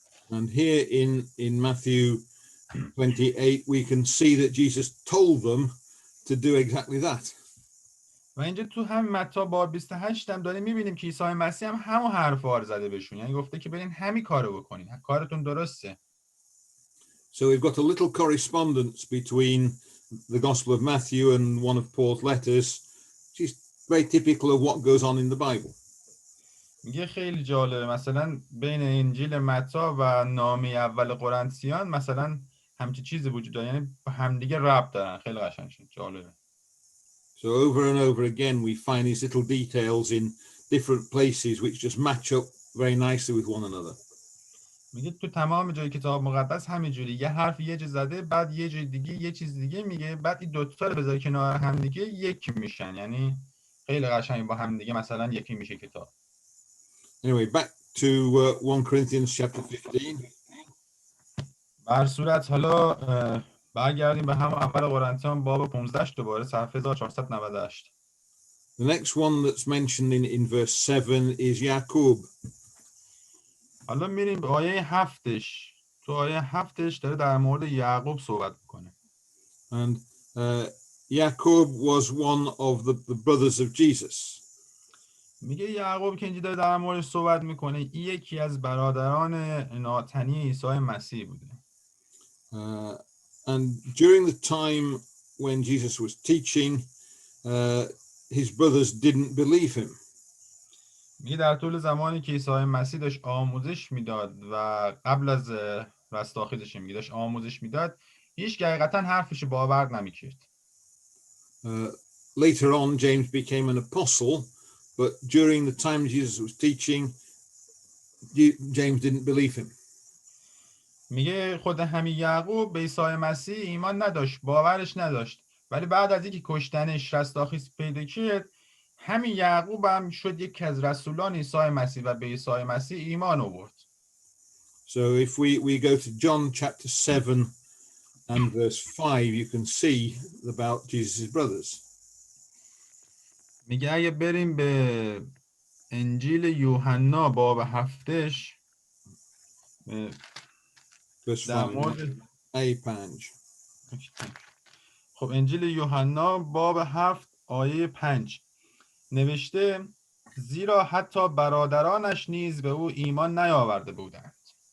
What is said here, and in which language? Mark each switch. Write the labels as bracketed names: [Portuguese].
[English] And here in Matthew 28 we can see that Jesus told them to do exactly that. [Persian] و اینجا تو هم متی باب 28 هم داریم میبینیم که عیسی مسیح هم همون حرفا رو زده بهشون، یعنی گفته که برین همین کارو بکنین، کارتون درسته. [English] So we've got a little correspondence between the Gospel of Matthew and one of Paul's letters, which is very typical of what goes on in the Bible. [Persian] میگه خیلی جالبه مثلا بین انجیل متی و نامه اول قرنتیان مثلا همچین چیزی وجود داره، یعنی با همدیگه ربط دارن. خیلی قشنگ جالبه. [English] So over and over again we find these little details in different places which just match up very nicely with one another. [Persian] میگه تو تمام جای کتاب مقدس همینجوری یه حرف یه جا زده، بعد یه جای دیگه یه چیز دیگه میگه، بعد این دو تا رو بذاری کنار هم دیگه یکی میشن، یعنی خیلی قشنگ با هم دیگه مثلا یکی میشه کتاب. [English] Anyway, back to 1 Corinthians chapter 15. [Persian] بر صورت حالا برگردیم به هم اول قرنتیان باب 15 دوباره صفحه 1498. [English] The next one that's mentioned in verse 7 is Jacob. [Persian] حالا میریم به آیه 7ش. تو آیه 7ش داره در مورد یعقوب صحبت میکنه. [English] And Jacob was one of the brothers of Jesus. [Persian] میگه یعقوب که اینجا داره در موردش صحبت میکنه این یکی از برادران ناتنی عیسی مسیح بوده. [English] And during the time when Jesus was teaching, his brothers didn't believe him. [Persian] میگه در طول زمانی که عیسی مسیح داشت آموزش میداد و قبل از رستاخیزش میگه داشت آموزش میداد، هیچ حقیقتا حرفش باور نمیکرد. [English] Later on, James became an apostle, but during the time Jesus was teaching, James didn't believe him. [Persian] میگه خود همین یعقوب به عیسی مسیح ایمان نداشت، باورش نداشت، ولی بعد از اینکه کشتنش رستاخیز پیدا کرد همین یعقوب هم شد یکی از رسولان عیسی مسیح و به عیسی مسیح ایمان آورد. [English] So if we go to John chapter 7 and verse 5, you can see about Jesus' brothers. [Persian] میگه اگه بریم به انجیل یوحنا باب 7 [English] Verse [Persian] در [English] 5. [Persian] مورد [English] A5. [Persian] خب انجیل یوحنا باب 7 آیه 5 نوشته زیرا حتی برادرانش نیز به او ایمان نیاورده بودند.